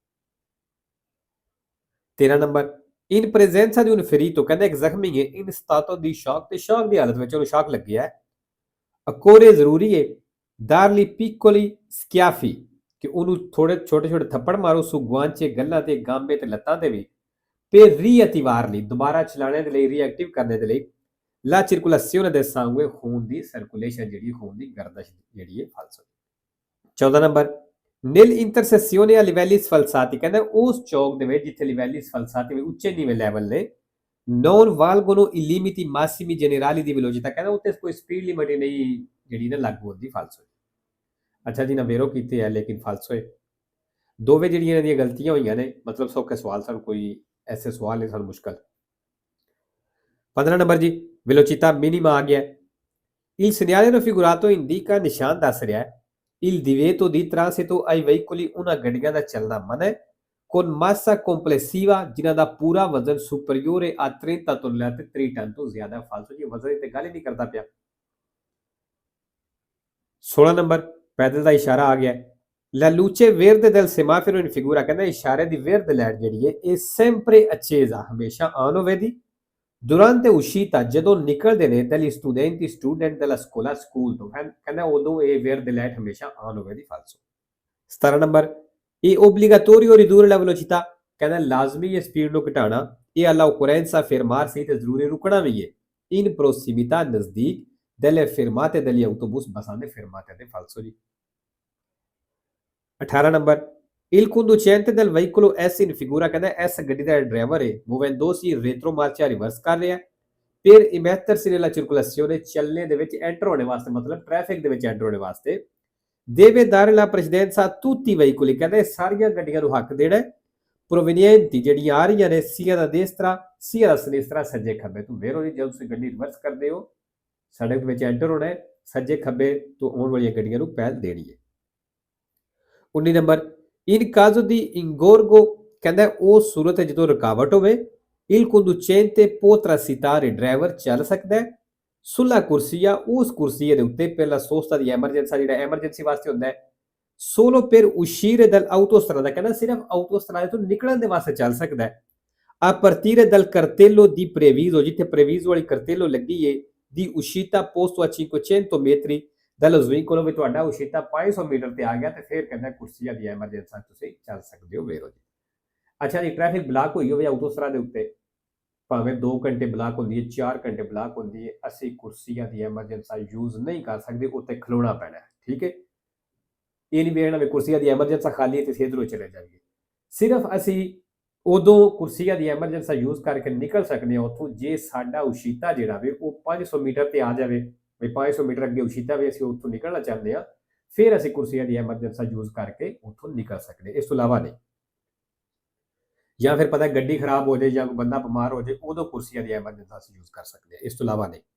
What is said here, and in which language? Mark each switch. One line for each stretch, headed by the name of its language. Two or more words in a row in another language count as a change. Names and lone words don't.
Punjabi: 13 ਨੰਬਰ
Italian: in presenza di un ferito
Punjabi: ਕਹਿੰਦਾ ਇੱਕ ਜ਼ਖਮੀ ਹੈ
Italian: in stato di shock
Punjabi: ਤੇ ਸ਼ੌਕ ਦੀ ਹਾਲਤ ਵਿੱਚ ਉਹਨੂੰ ਸ਼ੌਕ ਲੱਗਿਆ ਹੈ occorre ਜ਼ਰੂਰੀ ਹੈ
Italian: darli piccoli schiaffi
Punjabi: ਕਿ ਉਹਨੂੰ ਥੋੜੇ ਛੋਟੇ ਛੋਟੇ ਥੱਪੜ ਮਾਰੋ
Italian: su guance
Punjabi: ਗੱਲਾਂ ਤੇ ਗਾਂਬੇ ਤੇ ਲੱਤਾਂ ਤੇ ਵੀ
Italian: per riattivarli
Punjabi: ਦੁਬਾਰਾ ਚਲਾਣੇ ਦੇ ਲਈ ਰੀਐਕਟਿਵ ਕਰਨੇ ਦੇ ਲਈ
Italian: la circolazione del sangue
Punjabi: ਖੂਨ ਦੀ ਸਰਕੂਲੇਸ਼ਨ ਜਿਹੜੀ ਖੂਨ ਦੀ ਗਰਦਸ਼ ਜਿਹੜੀ ਹੈ ਫਾਲਸੋ। 14 ਨੰਬਰ
Italian: nel intersezione a livelli sfalsati
Punjabi: ਕਹਿੰਦਾ ਉਸ ਚੌਕ ਦੇ ਵਿੱਚ ਜਿੱਥੇ
Italian: livelli sfalsati
Punjabi: ਵਿੱਚ ਉੱਚੇ ਨੀਵੇਂ ਲੈਵਲ ਨੇ
Italian: non valgono i limiti massimi generali di velocità
Punjabi: ਕਹਿੰਦਾ ਉੱਥੇ ਕੋਈ
English: speed limit
Punjabi: ਨਹੀਂ ਜਿਹੜੀ ਨਾ ਲਾਗੂ ਹੁੰਦੀ ਫਾਲਸੋ। ਅੱਛਾ ਜੀ ਨਾ ਵੇਰੋ ਕੀਤੇ ਹੈ ਲੇਕਿਨ ਫਾਲਸੋ ਹੈ ਦੋਵੇਂ ਜਿਹੜੀਆਂ ਇਹਨਾਂ ਦੀਆਂ ਗਲਤੀਆਂ ਹੋਈਆਂ ਨੇ ਮਤਲਬ ਸੌਖੇ ਸਵਾਲ ਸਨ ਕੋਈ ਐਸੇ ਸਵਾਲ ਨੇ ਸਾਨੂੰ ਮੁਸ਼ਕਲ। 15 ਨੰਬਰ ਜੀ
Italian: velocità minima
Punjabi: ਆ ਗਿਆ
Italian: il segnale raffigurato indica
Punjabi: ਨਿਸ਼ਾਨ ਦੱਸ ਰਿਹਾ ਹੈ
Italian: il divieto di transito ai veicoli
Punjabi: ਉਹਨਾਂ ਗੱਡੀਆਂ ਦਾ ਚੱਲਣਾ ਮਨਾ ਹੈ
Italian: con massa complessiva
Punjabi: ਜਿਨ੍ਹਾਂ ਦਾ ਪੂਰਾ ਵਜ਼ਨ
Italian: superiore a 30 tonnellate
Punjabi: 3 ਟਨ ਤੋਂ ਜ਼ਿਆਦਾ ਫਾਲਤੂ ਜੀ ਵਜ਼ਨ ਤੇ ਗੱਲ ਹੀ ਨਹੀਂ ਕਰਦਾ ਪਿਆ। 16 ਨੰਬਰ ਪੈਦਲ ਦਾ ਇਸ਼ਾਰਾ ਆ ਗਿਆ
Italian: la luce verde del semaforo in figura
Punjabi: ਕਹਿੰਦਾ ਇਸ਼ਾਰੇ ਦੀ verde light ਜਿਹੜੀ ਹੈ ਇਹ
Italian: sempre accesa
Punjabi: ਹਮੇਸ਼ਾ ਆਨ ਹੋਵੇਗੀ
Italian: durante uscita
Punjabi: ਜਦੋਂ ਨਿਕਲਦੇ ਨੇ
Italian: degli studenti student della scuola
Punjabi: ਸਕੂਲ ਤੋਂ ਕਹਿੰਦਾ ਉਦੋਂ ਇਹ verde light ਹਮੇਸ਼ਾ ਆਨ ਹੋਵੇਗੀ ਫਾਲਤੂ। 17 ਨੰਬਰ ਇਹ
Italian: obbligatorio ridurre la velocità
Punjabi: ਕਹਿੰਦਾ ਲਾਜ਼ਮੀ ਹੈ ਸਪੀਡ ਨੂੰ ਘਟਾਉਣਾ ਇਹ
Italian: alla occorrenza fermarsi
Punjabi: ਤੇ ਜ਼ਰੂਰੀ ਰੁਕਣਾ ਵੀ ਹੈ
Italian: in prossimità
Punjabi: ਨਜ਼ਦੀਕ
Italian: delle fermate degli autobus
Punjabi: ਬੱਸਾਂ ਦੇ fermate ਤੇ ਫਾਲਤੂ ਜੀ। 18 ਨੰਬਰ
Italian: il conducente del veicolo S in figura
Punjabi: ਕਹਿੰਦਾ S ਗੱਡੀ ਦਾ ਡਰਾਈਵਰ ਹੈ
Italian: muovendosi retromarcia
Punjabi: ਰਿਵਰਸ ਕਰ ਰਿਹਾ
Italian: per immettersi nella circolazione
Punjabi: ਚੱਲਣੇ ਦੇ ਵਿੱਚ ਐਂਟਰ ਹੋਣੇ ਵਾਸਤੇ ਮਤਲਬ ਟ੍ਰੈਫਿਕ ਦੇ ਵਿੱਚ ਐਂਟਰ ਹੋਣੇ ਵਾਸਤੇ
Italian: deve dare la precedenza a tutti i veicoli
Punjabi: ਕਹਿੰਦਾ ਸਾਰੀਆਂ ਗੱਡੀਆਂ ਨੂੰ ਹੱਕ ਦੇਣਾ provenienti ਜਿਹੜੀਆਂ ਆ ਰਹੀਆਂ ਨੇ
Italian: sia da destra sia da sinistra
Punjabi: ਸੱਜੇ ਖੱਬੇ ਤੋਂ ਵੇਰੋ ਜੀ ਜਦੋਂ ਤੁਸੀਂ ਗੱਡੀ ਰਿਵਰਸ ਕਰਦੇ ਹੋ ਸੜਕ ਵਿੱਚ ਐਂਟਰ ਹੋਣਾ ਹੈ ਸੱਜੇ ਖੱਬੇ ਤੋਂ ਆਉਣ ਵਾਲੀਆਂ ਗੱਡੀਆਂ ਨੂੰ ਪਹਿਲ ਦੇਣੀ ਹੈ। 19 ਨੰਬਰ
Italian: in caso di ingorgo
Punjabi: ਕਹਿੰਦਾ ਉਹ ਸੂਰਤ ਹੈ ਜਦੋਂ ਰੁਕਾਵਟ ਹੋਵੇ
Italian: il conducente può transitare
Punjabi: ਡਰਾਈਵਰ ਚੱਲ ਸਕਦਾ ਹੈ sulla corsia ਉਸ ਕੁਰਸੀ ਦੇ ਉੱਤੇ
Italian: per la sosta di emergenza
Punjabi: ਜਿਹੜਾ ਐਮਰਜੈਂਸੀ ਵਾਸਤੇ ਹੁੰਦਾ ਹੈ
Italian: solo per uscire dall'autostrada
Punjabi: ਕਹਿੰਦਾ ਸਿਰਫ ਆਟੋਸਟਰਾਦਾ ਤੋਂ ਨਿਕਲਣ ਦੇ ਵਾਸਤੇ ਚੱਲ ਸਕਦਾ ਹੈ
Italian: a partire dal cartello di previso
Punjabi: ਜਿੱਥੇ previso ਵਾਲੀ cartello ਲੱਗੀ ਹੈ
Italian: di uscita posto a 500 metri dallo svincolo
Punjabi: ਵੀ ਤੁਹਾਡਾ ਉਸ਼ੀਤਾ 500 ਮੀਟਰ ਤੇ ਆ ਗਿਆ ਤੇ ਫਿਰ ਕਹਿੰਦਾ ਕੁਰਸੀਆਂ ਦੀ ਐਮਰਜੈਂਸੀ ਤੁਸੀਂ ਚੱਲ ਸਕਦੇ ਹੋ ਵੇਰੋ ਜੀ। ਅੱਛਾ ਜੀ
English: traffic block
Punjabi: ਹੋਈ ਹੋਵੇ ਆਟੋਸਟਰਾਦਾ ਦੇ ਉੱਤੇ ਭਾਵੇਂ 2 ਘੰਟੇ ਬਲਾਕ ਹੁੰਦੀ ਹੈ 4 ਘੰਟੇ ਬਲਾਕ ਹੁੰਦੀ ਹੈ ਅਸੀਂ ਕੁਰਸੀਆਂ ਦੀ
English: emergency use
Punjabi: ਨਹੀਂ ਕਰ ਸਕਦੇ ਉੱਤੇ ਖਲੋਣਾ ਪੈਣਾ ਠੀਕ ਹੈ ਇਹ ਨਹੀਂ ਵੇਖਣਾ ਵੀ ਕੁਰਸੀਆਂ ਦੀ ਐਮਰਜੈਂਸੀ ਖਾਲੀ ਹੈ ਤੇ ਸਿੱਧਰੋਂ ਚਲੇ ਜਾਈਏ ਸਿਰਫ ਅਸੀਂ ਉਦੋਂ ਕੁਰਸੀਆਂ ਦੀ
English: emergency use
Punjabi: ਕਰਕੇ ਨਿਕਲ ਸਕਦੇ ਹਾਂ ਉੱਥੋਂ ਜੇ ਸਾਡਾ ਉਸ਼ੀਤਾ ਜਿਹੜਾ ਵੇ ਉਹ 500 ਮੀਟਰ ਤੇ ਆ ਜਾਵੇ ਵੀ 500 ਮੀਟਰ ਅੱਗੇ ਉਸ਼ੀਤਾ ਵੀ ਅਸੀਂ ਉੱਥੋਂ ਨਿਕਲਣਾ ਚਾਹੁੰਦੇ ਹਾਂ ਫਿਰ ਅਸੀਂ ਕੁਰਸੀਆਂ ਦੀ
English: emergency use
Punjabi: ਕਰਕੇ ਉੱਥੋਂ ਨਿਕਲ ਸਕਦੇ ਇਸ ਤੋਂ ਇਲਾਵਾ ਨਹੀਂ ਜਾਂ ਫਿਰ ਪਤਾ ਗੱਡੀ ਖਰਾਬ ਹੋ ਜਾਏ ਜਾਂ ਕੋਈ ਬੰਦਾ ਬਿਮਾਰ ਹੋ ਜਾਏ ਉਦੋਂ ਕੁਰਸੀਆਂ ਦੀ ਐਮਰਜੈਂਸੀ ਅਸੀਂ ਯੂਜ਼ ਕਰ ਸਕਦੇ ਇਸ ਤੋਂ ਇਲਾਵਾ ਨਹੀਂ।